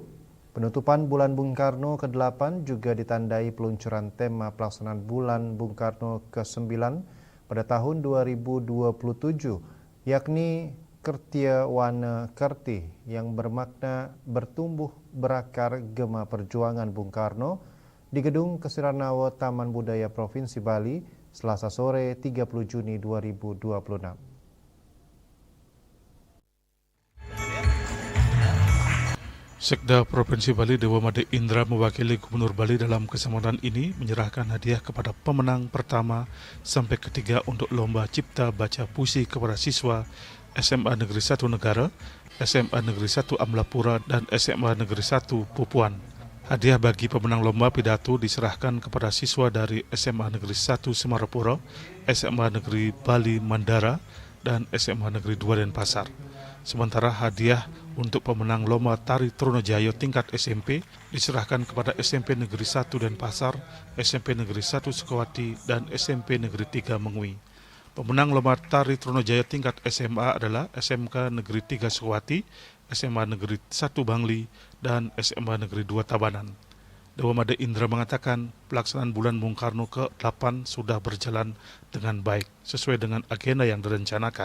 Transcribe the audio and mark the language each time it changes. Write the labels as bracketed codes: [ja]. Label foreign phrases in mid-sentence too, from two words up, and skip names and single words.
[id] Penutupan Bulan Bung Karno ke-8 juga ditandai peluncuran tema pelaksanaan Bulan Bung Karno ke-9 pada tahun 2027, yakni Kertia Wana Kerti yang bermakna bertumbuh berakar gema perjuangan Bung Karno di Gedung Kesiranawa Taman Budaya Provinsi Bali, Selasa sore 30 Juni 2026. Sekda Provinsi Bali Dewa Made Indra mewakili Gubernur Bali dalam kesempatan ini menyerahkan hadiah kepada pemenang pertama sampai ketiga untuk Lomba Cipta Baca Puisi kepada siswa SMA Negeri 1 Negara, SMA Negeri 1 Amlapura, dan SMA Negeri 1 Pupuan. Hadiah bagi pemenang lomba pidato diserahkan kepada siswa dari SMA Negeri 1 Semarapura, SMA Negeri Bali Mandara, dan SMA Negeri 2 Denpasar. Sementara hadiah untuk pemenang lomba tari Trunojayo tingkat SMP diserahkan kepada SMP Negeri 1 Denpasar, SMP Negeri 1 Sukawati, dan SMP Negeri 3 Mengui. Pemenang lomba tari Trunojayo tingkat SMA adalah SMK Negeri 3 Sukawati, SMA Negeri 1 Bangli, dan SMA Negeri 2 Tabanan. Dewa Made Indra mengatakan pelaksanaan Bulan Bung Karno ke-8 sudah berjalan dengan baik sesuai dengan agenda yang direncanakan.